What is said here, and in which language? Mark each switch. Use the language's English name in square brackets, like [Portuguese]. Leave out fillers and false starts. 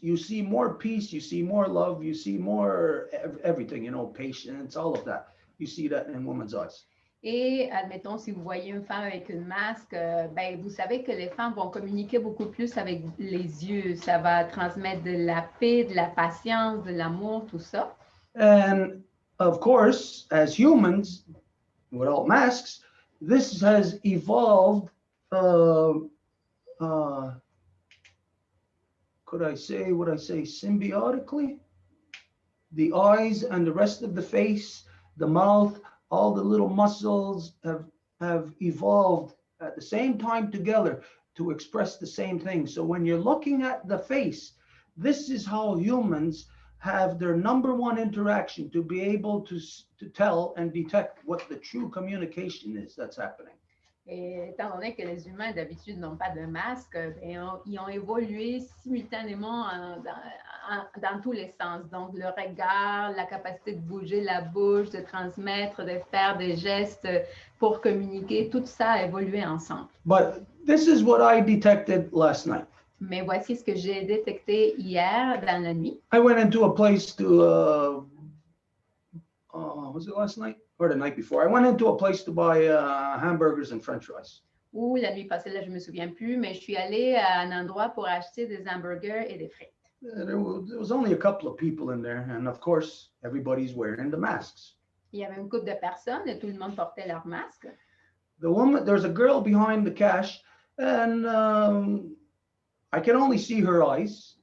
[English] You see more peace, you see more love, you see more everything, patience, all of that. You see that in women's eyes. [French] Et admettons, si vous voyez une femme avec un masque, ben, vous savez que les femmes vont communiquer beaucoup plus avec les yeux. Ça va transmettre de la paix, de la patience, de l'amour, tout ça. [English] And of course, as humans, without masks, this has evolved, would I say symbiotically? The eyes and the rest of the face, the mouth, all the little muscles have evolved at the same time together to express the same thing. So when you're looking at the face, this is how humans have their number one interaction, to be able to tell and detect what the true communication is that's happening. [French] Et étant donné que les humains d'habitude n'ont pas de masque, ben, ils ont évolué simultanément dans tous les sens. Donc le regard, la capacité de bouger la bouche, de transmettre, de faire des gestes pour communiquer, tout ça a évolué ensemble. [English] But this is what I detected last night. [French] Mais voici ce que j'ai détecté hier dans la nuit. [English] I went into a place to, was it last night or the night before? I went into a place to buy hamburgers and French fries. [French] Ou la nuit passée, là, je ne me souviens plus, mais je suis allée à un endroit pour acheter des hamburgers et des frites. [English] There was only a couple of people in there, and of course, everybody's wearing the masks. [French] Il y avait une couple de personnes et tout le monde portait leur masque. [English] There's a girl behind the cash, and I can only see her eyes.